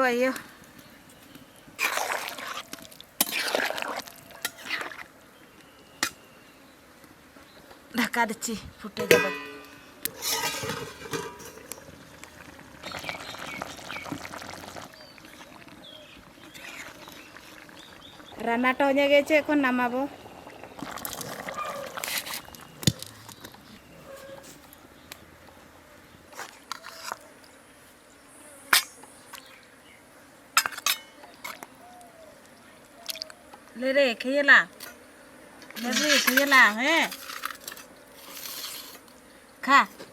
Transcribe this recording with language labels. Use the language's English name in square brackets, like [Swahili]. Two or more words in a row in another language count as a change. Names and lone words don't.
[Bangla] আইও ঢাকা দিচ্ছি, ফুটে যাবে। রান্নাটা হয়ে গেছে, এখন নামাবো। [Hindi] ले रे खेला, ले रे खेला है, खा।